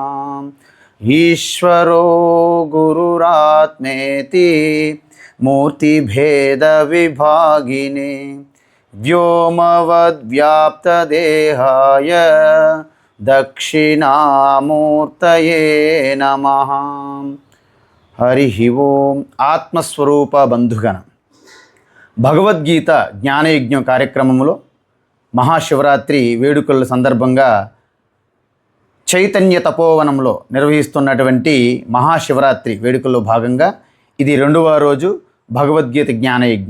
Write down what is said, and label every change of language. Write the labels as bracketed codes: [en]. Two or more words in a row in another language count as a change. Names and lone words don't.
[sa] ईश्वरो गुरुरात्मेति मूर्तिभेदविभागिने व्योमवद्व्याप्तदेहाय दक्षिणामूर्तये नमः। हरि ओम। [te] ఆత్మస్వరూప బంధుగణ భగవద్గీత జ్ఞానయజ్ఞం కార్యక్రమంలో మహాశివరాత్రి వేడుకల సందర్భంగా చైతన్య తపోవనంలో నిర్వహిస్తున్నటువంటి మహాశివరాత్రి వేడుకల్లో భాగంగా ఇది 2వ రోజు భగవద్గీత జ్ఞానయజ్ఞం.